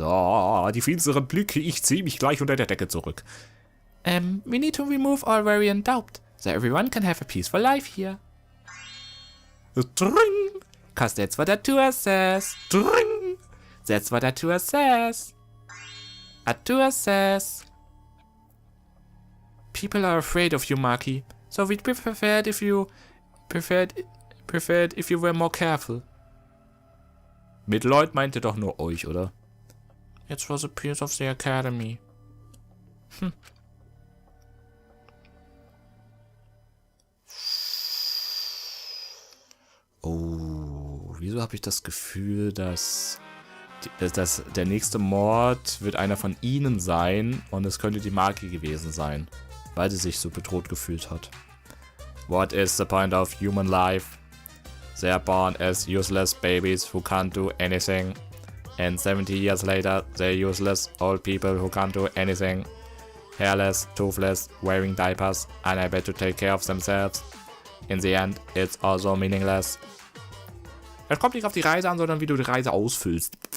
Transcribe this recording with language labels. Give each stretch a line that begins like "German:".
German: Oh, die finsteren Blicke, ich ziehe mich gleich unter der Decke zurück.
English: We need to remove all worry and doubt, so everyone can have a peaceful life here. Dring! Cause that's what a tour says. Dring! That's what a tour says. A tour says. People are afraid of you, Maki. So we'd prefer it if you were more careful.
German: Mit Leut meinte doch nur euch, oder?
English: It was a piece of the academy.
German: Oh, wieso habe ich das Gefühl, dass der nächste Mord wird einer von ihnen sein und es könnte die Maki gewesen sein, weil sie sich so bedroht gefühlt hat.
English: What is the point of human life? They are born as useless babies who can't do anything. And 70 years later, they're useless old people who can't do anything. Hairless, toothless, wearing diapers, unable to take care of themselves. In the end, it's also meaningless.
German: Es kommt nicht auf die Reise an, sondern wie du die Reise ausfüllst.